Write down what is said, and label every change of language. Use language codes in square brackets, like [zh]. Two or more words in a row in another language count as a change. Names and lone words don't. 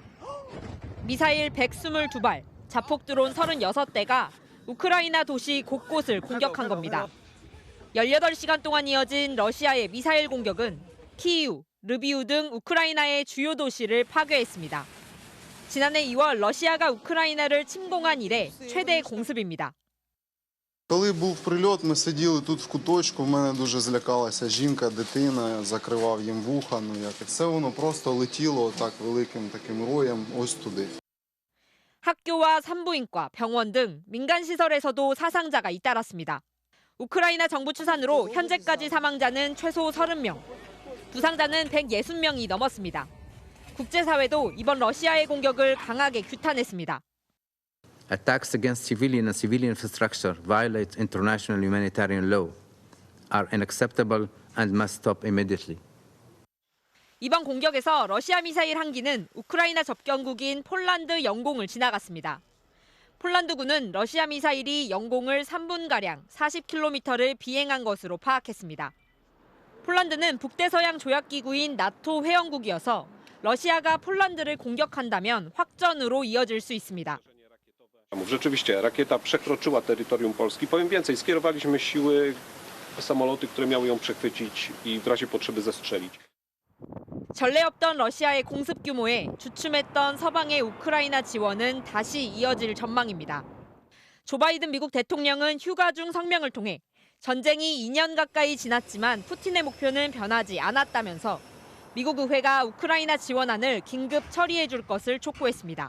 [ko] 미사일 122발, 자폭 드론 36대가 우크라이나 도시 곳곳을 공격한 겁니다. 18시간 동안 이어진 러시아의 미사일 공격은 키이우, 르비우 등 우크라이나의 주요 도시를 파괴했습니다. 지난해 2월 러시아가 우크라이나를 침공한 이래 최대 공습입니다. [uk] Коли був прильот, ми сиділи тут в куточку, в мене дуже злякалася жінка, дитина, закривав їм вуха, і все воно просто летіло так великим таким роєм ось туди. [ko] 학교와 산부인과, 병원 등 민간 시설에서도 사상자가 잇따랐습니다. 우크라이나 정부 추산으로 현재까지 사망자는 최소 30명, 부상자는 160명이 넘었습니다. 국제사회도 이번 러시아의 공격을 강하게 규탄했습니다. [en] Attacks against civilian and civilian infrastructure violate international humanitarian law, are unacceptable and must stop immediately. [ko] 이번 공격에서 러시아 미사일 한 기는 우크라이나 접경국인 폴란드 영공을 지나갔습니다. 폴란드군은 러시아 미사일이 영공을 3분가량 40km를 비행한 것으로 파악했습니다. 폴란드는 북대서양 조약기구인 나토 회원국이어서 러시아가 폴란드를 공격한다면 확전으로 이어질 수 있습니다. [pl] Rzeczywiście rakieta przekroczyła terytorium Polski. Powiem więcej, skierowaliśmy siły, samoloty, które miały ją przechwycić i w razie potrzeby zestrzelić. [ko] 전례 없던 러시아의 공습 규모에 주춤했던 서방의 우크라이나 지원은 다시 이어질 전망입니다. 조 바이든 미국 대통령은 휴가 중 성명을 통해 전쟁이 2년 가까이 지났지만 푸틴의 목표는 변하지 않았다면서 미국 의회가 우크라이나 지원안을 긴급 처리해 줄 것을 촉구했습니다.